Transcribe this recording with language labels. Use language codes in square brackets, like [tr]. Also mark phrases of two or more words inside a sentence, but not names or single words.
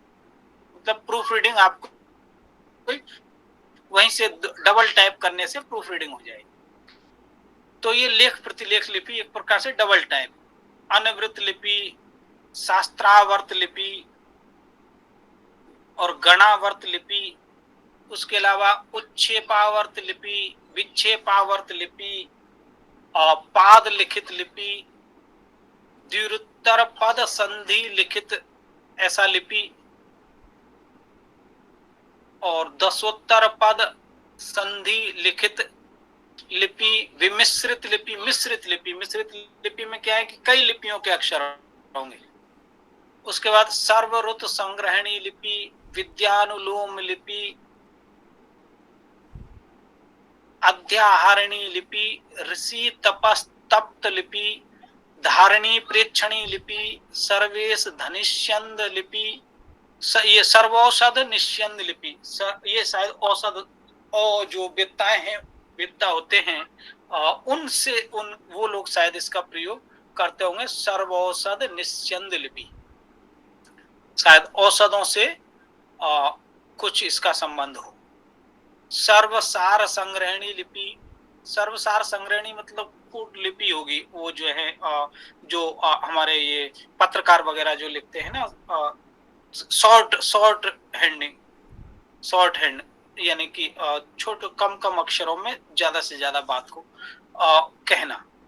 [hi] मतलब [en] proof reading [hi] आपको वहीं से [en] double type [hi] करने से [en] proof reading [hi] हो जाएगी। तो ये लेख प्रतिलेख लिपि एक प्रकार से [en] double type. [hi] अनवृत लिपि, शास्त्रावर्त लिपि और गणावर्त लिपि, उसके अलावा उच्छेपावर्त लिपि, विक्षेपावर्त लिपि और पाद लिखित लिपि, द्विरुत्तर पद संधि लिखित ऐसा लिपि, और दशोत्तर पद संधि लिखित लिपि, विमिश्रित लिपि, मिश्रित लिपि। मिश्रित लिपि में क्या है कि कई लिपियों के अक्षर होंगे। उसके बाद सर्वऋत संग्रहणी लिपि, विद्यानुलोम लिपि, अध्याहरणी लिपि, ऋषि तपस्तप्त लिपि, धारणी प्रेक्षणी लिपि, सर्वेश धनिष्यंद लिपि, ये सर्वौषध निष्यंद लिपि। ये शायद औषध और जो विद्ताएं हैं, विद्ता होते हैं, उनसे वो लोग शायद इसका प्रयोग करते होंगे। सर्वौषध निष्यंद लिपि, शायद औषधों से कुछ इसका संबंध हो। सर्वसार संग्रहणी लिपि, सर्वसार संग्रहणी मतलब फूड लिपि होगी, वो जो है जो हमारे ये पत्रकार वगैरह जो लिखते हैं ना, [en] short hand, [hi] यानी कि छोटे कम अक्षरों में ज्यादा से ज्यादा बात को कहना।